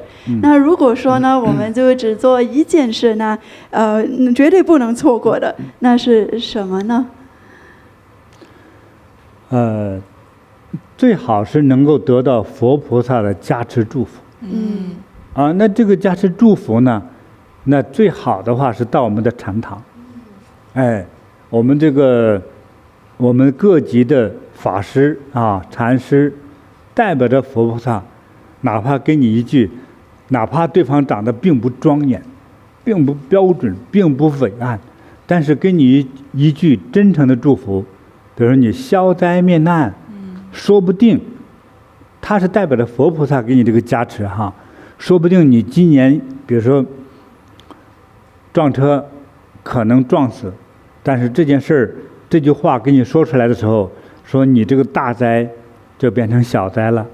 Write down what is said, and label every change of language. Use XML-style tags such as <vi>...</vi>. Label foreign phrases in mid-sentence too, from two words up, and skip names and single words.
<zh>那如果說呢，我們就只做一件事呢，絕對不能錯過的，那是什麼呢？最好是能夠得到佛菩薩的加持祝福。那這個加持祝福呢，那最好的話是到我們的禪堂。我們各級的法師啊、禪師，代表着佛菩薩，哪怕給你一句，哪怕对方長得並不莊嚴，並不標準，並不偉岸，但是給你一句真誠的祝福，比如說你消災滅難，說不定他是代表着佛菩薩給你這個加持哈，說不定你今年比如說撞車可能撞死，但是這件事兒這句話给你說出來的時候，說你這個大災就變成小災了。</zh>